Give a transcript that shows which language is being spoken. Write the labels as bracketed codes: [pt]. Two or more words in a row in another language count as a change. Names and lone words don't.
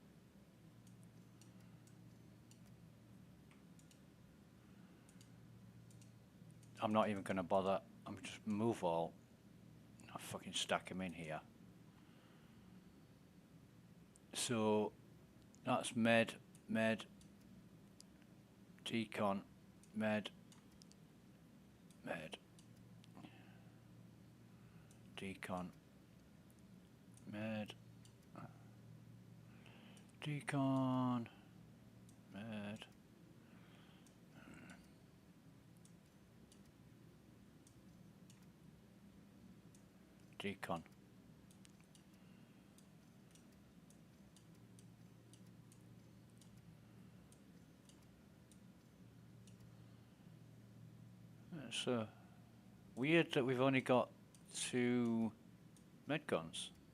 [en] I'm not even going to bother. I'm just move all. I'll fucking stack them in here. So, that's med, decon, med, decon, med, decon, med, decon. It's weird that we've only got 2 medguns.